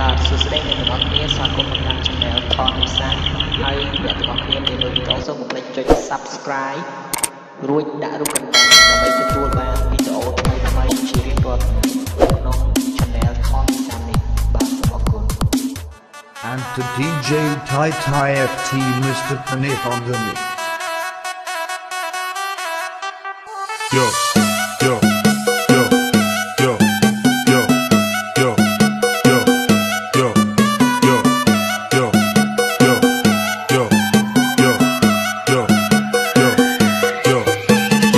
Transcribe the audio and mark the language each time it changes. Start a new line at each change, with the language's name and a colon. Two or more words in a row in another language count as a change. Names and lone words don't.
Khmer: សួស្តីអ្នកទាំងអស់គ្នាស្វាគមន៍មកកាន់ Channel ថនវិសាហើយអ្នកទាំងអស់គ្នាដែលមើលវីដេអូសូមកុំភ្លេចចុច Subscribe រួចដាក់រូបកណ្ដឹងដើម្បីទទួលបានវីដេអូថ្មីៗជារៀងរាល់ថ្ងៃក្នុង Channel ថនវិសានេះបាទសូមអរគុណ
English: And to DJ Tai Tai FT Mr. Panith on the mix. Yo, yo, yo, yo, yo, yo, yo, yo, yo, yo, yo, yo, yo, yo, yo, yo,